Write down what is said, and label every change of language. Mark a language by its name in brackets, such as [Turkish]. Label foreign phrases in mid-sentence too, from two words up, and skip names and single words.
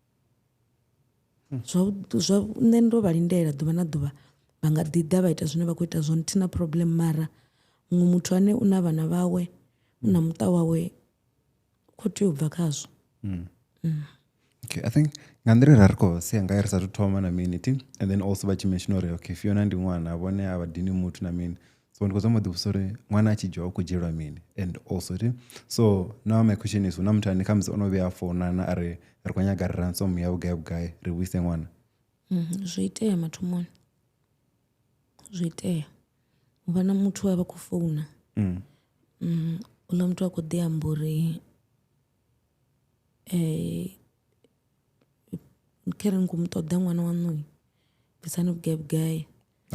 [Venda] nṋe ndo vha lindela ḓuvha na ḓuvha vha nga ḓi ḓa vha ita zwine vha khou ita zwone thina problem mara muṅwe muthu ane u na vhana vhawe u na muṱa wawe khou tea u bva khazwo [English] okay I think [Venda] nga nḓila ra ri khou sea ngayo ri sathu thoma na minute [English] and then also [Venda] vha tshi mention uri okay Fiona ndi ṅwana vhone a vha dini muthu na mini so ndi khou zama u ḓivhusa uri ṅwana a tshi dzhiwa u khou dzhielwa mini [English] and also so now my question is [Venda] hu na muthu ane khamusi o no vhuya a founana a ri khou nyaga ri ransom ya vhugai ri vhuise ṅwana zwi itea mathomoni zwi itea u vha na muthu a vha khou founa uḽa muthu a khou ḓi amba uri khere ni khou mu ṱoḓa ṅwana waṋu bvisani vhugai